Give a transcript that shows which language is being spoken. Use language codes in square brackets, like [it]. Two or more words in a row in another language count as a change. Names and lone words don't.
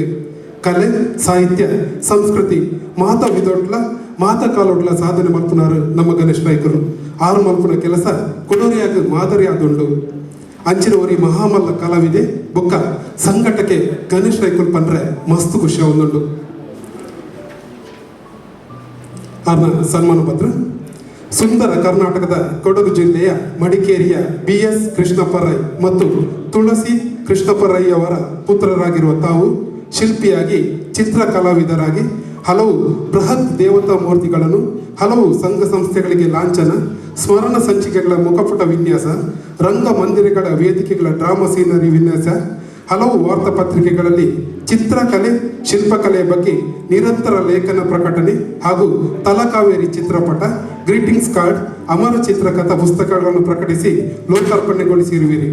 [tcy] ಕಲೆ, ಸಾಹಿತ್ಯ, ಸಂಸ್ಕೃತಿ ಮಾತ ವಿದೊಟ್ಲ ಮಾತ ಕಾಲೊಡ್ಲ ಸಾಧನೆ ಮಲ್ಪುನಾರು ನಮ್ಮ ಗಣೇಶ್ ರೈಕರು. 6 ಮಲ್ಪುನ ಕೆಲಸ ಕೊಡೋರಿಯಾಗ ಮಾದರಿಯಾದುಂಡು. ಅಂಚಿನವರಿ ಮಹಾಮಲ್ಲ ಕಲಾವಿದೆ ಬೊಕ್ಕ ಸಂಘಟಕ್ಕೆ ಗಣೇಶ್ ರೈಕುಲ್ ಪಂಡ್ರೆ ಮಸ್ತ್ ಖುಷಿ ಒಂದುಂಡು. [kn] ಸನ್ಮಾನ ಪತ್ರ ಸುಂದರ ಕರ್ನಾಟಕದ ಕೊಡಗು ಜಿಲ್ಲೆಯ ಮಡಿಕೇರಿಯ BS ಕೃಷ್ಣಪ್ಪ ರೈ ಮತ್ತು ತುಳಸಿ ಕೃಷ್ಣಪ್ಪ ರೈ ಅವರ ಪುತ್ರರಾಗಿರುವ ತಾವು ಶಿಲ್ಪಿಯಾಗಿ, ಚಿತ್ರ ಕಲಾವಿದರಾಗಿ ಹಲವು ಬೃಹತ್ ದೇವತಾ ಮೂರ್ತಿಗಳನ್ನು, ಹಲವು ಸಂಘ ಸಂಸ್ಥೆಗಳಿಗೆ ಲಾಂಛನ, ಸ್ಮರಣ ಸಂಚಿಕೆಗಳ ಮುಖಪುಟ ವಿನ್ಯಾಸ, ರಂಗಮಂದಿರಗಳ ವೇದಿಕೆಗಳ [en] drama scenery [kn] ವಿನ್ಯಾಸ, ಹಲವು ವಾರ್ತಾಪತ್ರಿಕೆಗಳಲ್ಲಿ ಚಿತ್ರಕಲೆ, ಶಿಲ್ಪಕಲೆಯ ಬಗ್ಗೆ ನಿರಂತರ ಲೇಖನ ಪ್ರಕಟಣೆ ಹಾಗೂ ತಲಕಾವೇರಿ ಚಿತ್ರಪಟ, [en] greetings card, [kn] ಅಮರ ಚಿತ್ರಕಥಾ ಪುಸ್ತಕಗಳನ್ನು ಪ್ರಕಟಿಸಿ ಲೋಕಾರ್ಪಣೆಗೊಳಿಸಿರುವಿರಿ.